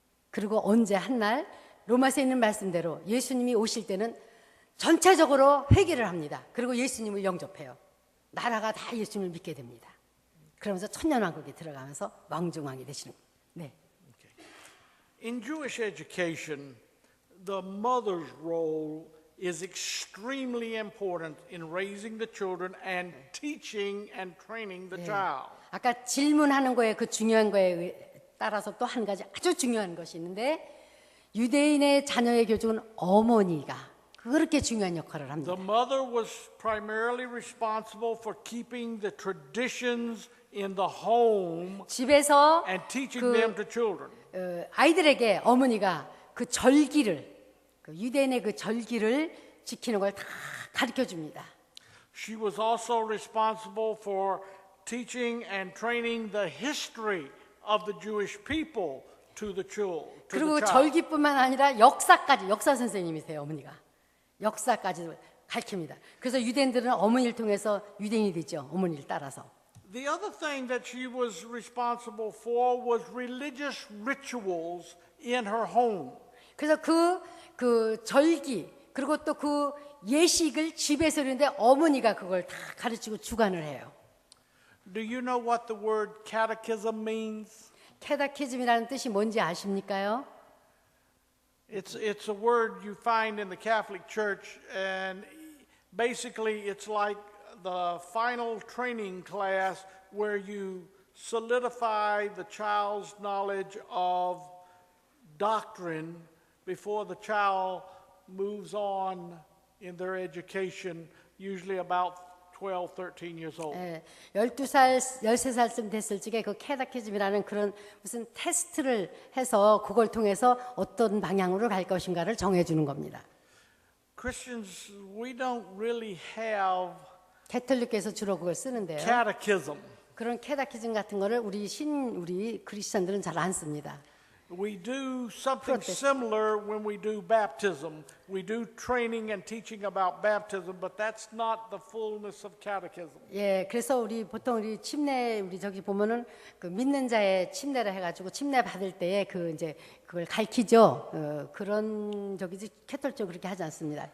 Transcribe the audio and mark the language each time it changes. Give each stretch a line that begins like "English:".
Korean: 그리고 언제 한날 로마서에 있는 말씀대로 예수님이 오실 때는 전체적으로 회개를 합니다. 그리고 예수님을 영접해요. 나라가 다 예수님을 믿게 됩니다. 그러면서 천년왕국에 들어가면서 왕중왕이 되시는 거예요. 네.
English: In Jewish education, the mother's role is extremely important in raising the children and teaching and training the child.
Korean: 아까 질문하는 거에 그 중요한 거에 따라서 또 한 가지 아주 중요한 것이 있는데 유대인의 자녀의 교육은 어머니가 그렇게 중요한 역할을 합니다.
English: The mother was primarily responsible for keeping the traditions in the home
Korean: 집에서
English: and teaching them to children.
Korean: 아이들에게 어머니가 그 절기를 유대인의 그 절기를 지키는 걸 다 가르쳐 줍니다.
English: She was also responsible for teaching and training the history of the Jewish people to the child.
Korean: 그리고 절기뿐만 아니라 역사 선생님이세요, 어머니가. 역사까지 가르칩니다. 그래서 유대인들은 어머니를 통해서 유대인이 되죠. 어머니를 따라서.
English: The other thing that she was responsible for was religious rituals in her home.
Korean: 그래서 그 절기 그리고 또 그 예식을 집에서 하는데 어머니가 그걸 다 가르치고 주관을 해요.
English: Do you know what the word catechism means?
Korean: 캐다키즘이라는 뜻이 뭔지 아십니까요?
English: It's a word you find in the Catholic Church, and basically it's like the final training class where you solidify the child's knowledge of doctrine before the child moves on in their education, usually about 12, 13 years old.
Korean: 12살, 13살쯤 됐을 적에 그 캐다키즘이라는 그런 무슨 테스트를 해서 그걸 통해서 어떤 방향으로 갈 것인가를 정해주는 겁니다.
English: Christians, we don't really have
Korean: 캐톨릭에서 주로 그걸 쓰는데요.
English: catechism.
Korean: 그런 캐다키즘 같은 거를 우리 크리스천들은 잘 안 씁니다.
English: We do something similar when we do baptism. We do training and teaching about baptism, but that's not the fullness of catechism.
Korean: 예, 그래서 보통 우리 저기 보면은 그 믿는 자의 침례를 해가지고 침례 받을 때에 그걸 가르치죠. 그런 캐톨릭 그렇게 하지 않습니다.